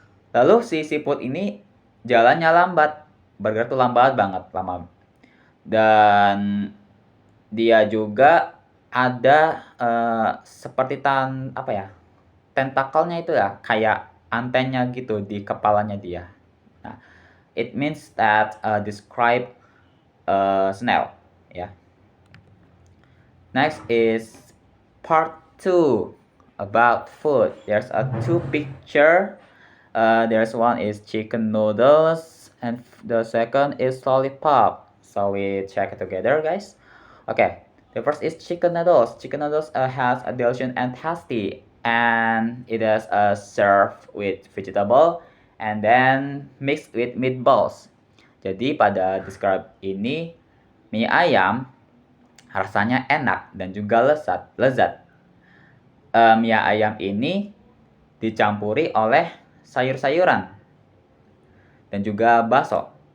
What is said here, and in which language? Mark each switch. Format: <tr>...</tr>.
<id>Lalu si siput ini jalannya lambat, bergerak tuh lambat banget, dan dia juga ada seperti tentakelnya itu ya, kayak antennya gitu di kepalanya dia.</id> <en>Nah, it means that describe snail, ya. Next is part 2 about food. There's a two picture. There's one is chicken noodles and the second is lollipop. So we check it together, guys. Okay, the first is chicken noodles. Chicken noodles has a delicious and tasty, and it is served with vegetable and then mixed with meatballs.</en> <id>Jadi pada describe ini mie ayam rasanya enak dan juga lezat. Mie ayam ini dicampuri oleh sayur-sayuran dan juga bakso.</id>